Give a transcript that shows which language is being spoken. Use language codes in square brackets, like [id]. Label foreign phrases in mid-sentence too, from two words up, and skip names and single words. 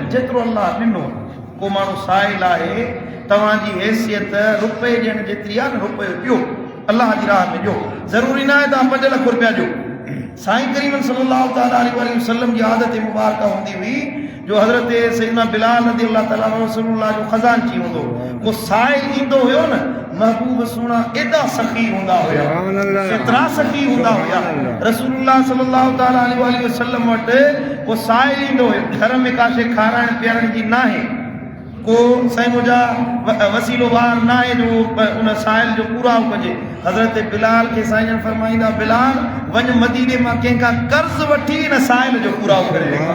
[sd] जेतिरो अल्लाह ॾिनो को माण्हू साइल आहे, तव्हांजी हैसियत रुपए ॾियण जेतिरी आहे न, रुपयो ॾियो अल्लाह जी राह में ॾियो। ज़रूरी न आहे तव्हां 5 लख रुपया ॾियो। साईं करीम [ar] صلى الله عليه وسلم [sd] जी आदत मुबारक हूंदी हुई जो हज़रत सैयदना बिलाल [ar] رضي الله تعالى عنه [sd] रसूलुल्लाह जो ख़ज़ानची हूंदो, को साइल ईंदो हुयो न, महबूब सुहिणा एॾा सख़ी हूंदा हुया, एतिरा सख़ी हूंदा हुया। रसूलुल्लाह [ar] صلى الله تعالى عليه وسلم [sd] वटि को साइल ईंदो हुयो, घर में का शइ खाराइण पीआरण जी न आहे, को साईं मुंहिंजा वसीलो वार न आहे जो उन साइल जो पूरा कजे। हज़रत बिलाल खे साईं जन फरमाईंदा, बिलाल वञ मदीने मां कंहिंखां कर्ज़ वठी इन साइल जो पूरा करे।